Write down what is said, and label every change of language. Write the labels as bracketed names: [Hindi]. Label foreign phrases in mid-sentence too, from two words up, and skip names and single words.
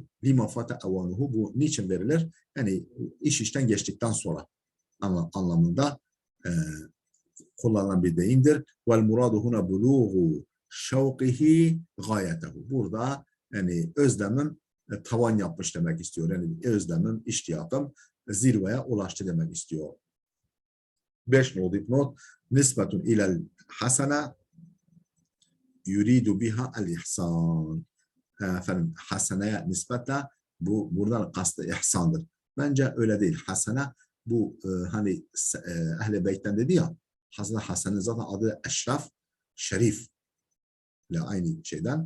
[Arabic] لما فات أوانه, [Turkish] bu niçin verilir? Yani iş işten geçtikten sonra anlamında kullanılan bir deyimdir. [Arabic] والمراد هنا بلوغ شوقه غايته. [Turkish] Burada yani özlemim tavan yapmış demek istiyor. Yani özlemim, iştiyakım zirveye ulaştı demek istiyor. [Arabic] 5 [Turkish] not dipnot. [Arabic] نسبة إلى الحسنة يريد بها الإحسان. [Turkish] Efendim, haseneye nispetle buradan kastı ihsandır. Bence öyle değil. Hasene bu hani Ehl-i Beyt'ten dedi ya, Hazreti Hasan'ın zaten adı Eşref, Şerif ile aynı şeyden.